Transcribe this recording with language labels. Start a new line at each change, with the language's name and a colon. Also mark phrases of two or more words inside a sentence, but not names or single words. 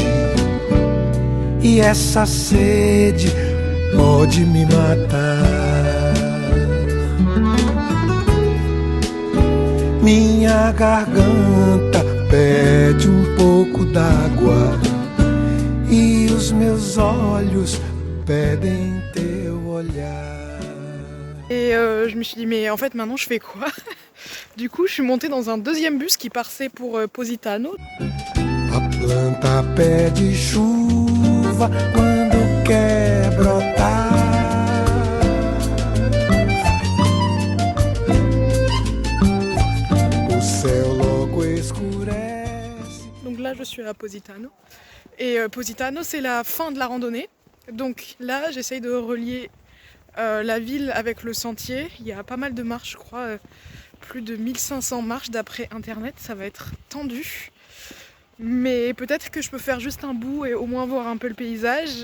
Portuguese: E essa sede pode me matar. Minha garganta pede pouco d'água e os meus olhos pedem teu olhar.
French: Et je me suis dit mais en fait maintenant je fais quoi? Du coup je suis montée dans un 2e bus qui partait pour Positano.
Portuguese: A planta pede chuva quando quer brotar. O céu logo escurece.
French: Donc là je suis à Positano. Et Positano c'est la fin de la randonnée. Donc là j'essaye de relier la ville avec le sentier. Il y a pas mal de marches je crois. Plus de 1500 marches d'après internet, ça va être tendu. Mais peut-être que je peux faire juste un bout et au moins voir un peu le paysage.